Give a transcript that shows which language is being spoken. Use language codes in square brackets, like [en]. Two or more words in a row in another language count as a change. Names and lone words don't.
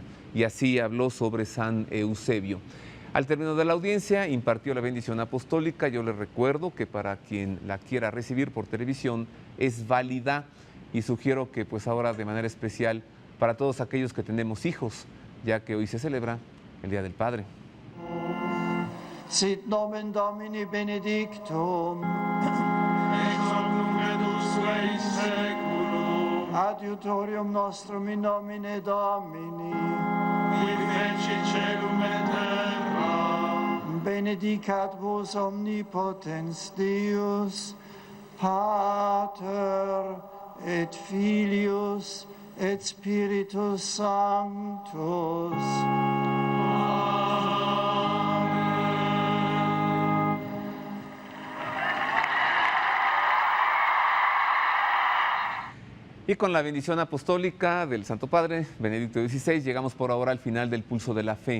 [es] Y así habló sobre San Eusebio. Al término de la audiencia impartió la bendición apostólica. Yo les recuerdo que para quien la quiera recibir por televisión es válida y sugiero que pues ahora de manera especial para todos aquellos que tenemos hijos, ya que hoy se celebra el Día del Padre. [la] Sit nomen Domini benedictum, ex hoc nunc et usque in seculum, adiutorium nostrum in nomine Domini, qui feci celum et terra, benedicat vos omnipotens Deus, Pater et Filius et Spiritus Sanctus. [es] Y con la bendición apostólica del Santo Padre, Benedicto XVI, llegamos por ahora al final del Pulso de la Fe.